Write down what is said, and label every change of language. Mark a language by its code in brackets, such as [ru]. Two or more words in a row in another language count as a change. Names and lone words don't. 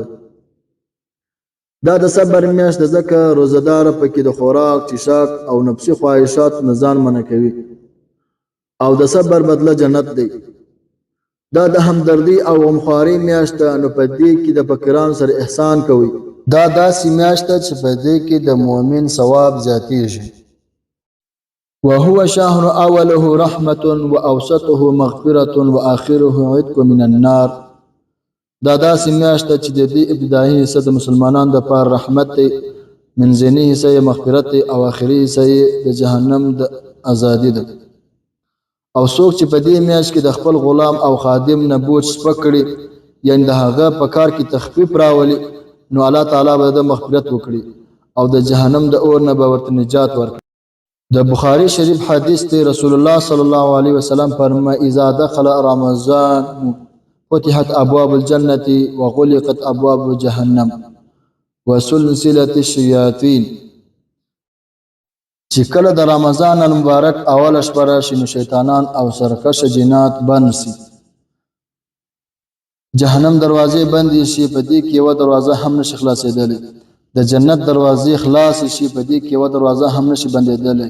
[ps] دا د صبر میاشت ده، ځکه روزهدار پکې د خوراک، څښاک او نفسي خواهشاتو نه ځان منع کوي، او د صبر بدله جنت دی. دا د همدردی او غمخواري میاشت ده، نو په دې کې د فقیرانو سره احسان کوي. دا داسې میاشت ده چې په دې کې د مؤمن ثواب زیاتیږي. [ar] وهو شهر اوله رحمة واوسطه مغفرة واخره عتق من النار. [ps] دا داسې میاشت ده چې د دې ابتدایي حصه د مسلمانانو دپاره رحمت دی، منځنۍ حصه یې مغفرت دی او آخري حصه یې د جهنم د ازادي ده. او څوک چې په دې میاشت کې د خپل غلام او خادم نه بوج سپک کړي، یعنې د هغه په کار کې تخفیف راولي، نو الله تعالی به د مغفرت وکړي او د جهنم د اور نه به ورته نجات ورکړي. د بخاری شریف حدیث دی، رسول الله صلی الله علیه وسلم فرمایي [ar] اذا دخل رمضان فتحت ابواب الجنه وغلقت ابواب جهنم وسلسله الشیاطین. [ps] چې کله د رمضان المبارک اوله شپه راشي نو شیطانان او سرکشه جنات بند شي، جهنم دروازې بندې شي، په دې کې یوه دروازه هم نشي خلاصېدلی. د جنت دروازې خلاص شي، په دې کې یوه دروازه هم نشي بندېدلی.